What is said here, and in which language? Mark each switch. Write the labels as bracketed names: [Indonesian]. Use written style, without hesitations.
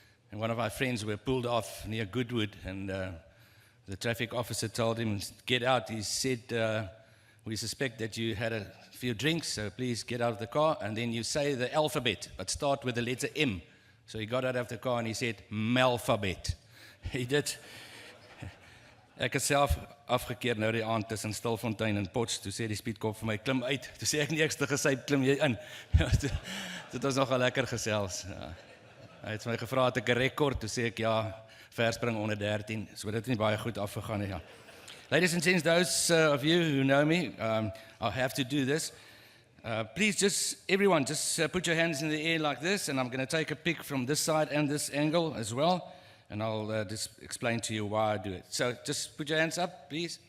[English] And one of my friends were pulled off near Goodwood, and the traffic officer told him, get out. He said, we suspect that you had a few drinks, so please get out of the car. And then you say the alphabet, but start with the letter M. So he got out of the car and he said, Melphabet. He did. [Afrikaans] Ek het self afgekeer nou die aand tussen Stilfontein en Potch, toe sê die speedkop vir my, klim uit. Toe sê ek nie ekste gesyp, klim jy in. Dit was nogal lekker gesels. Ja. Hy het my gevra, het ek 'n rekord, toe sê ek ja, verspring onder 13, so dit het nie baie goed afgegaan nie. Ja. [English] Ladies and gents, those of you who know me, I'll have to do this. Please everyone, put your hands in the air like this, and I'm going to take a pic from this side and this angle as well. And I'll just explain to you why I do it. So just put your hands up, please.